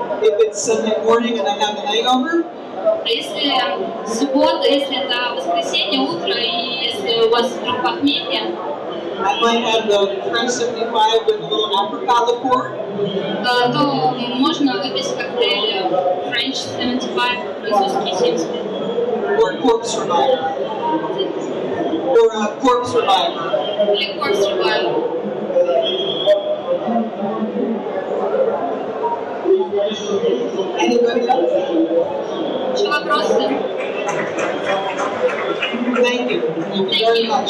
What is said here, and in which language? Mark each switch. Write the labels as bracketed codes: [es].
[en] If it's Sunday morning and I have a hangover, [ru] А если суббота, если это воскресенье, утро, и если у вас вдруг похмелье, [en] I might have the French 75 with a little apricot liqueur. [ru] то можно выпить коктейль French 75, французский 75. [en] Or corpse reviver. Or a corpse reviver. [ru] Или corpse revival. [en] Anybody else? [ru] Еще вопросы? [en] Thank you. Thank you very much.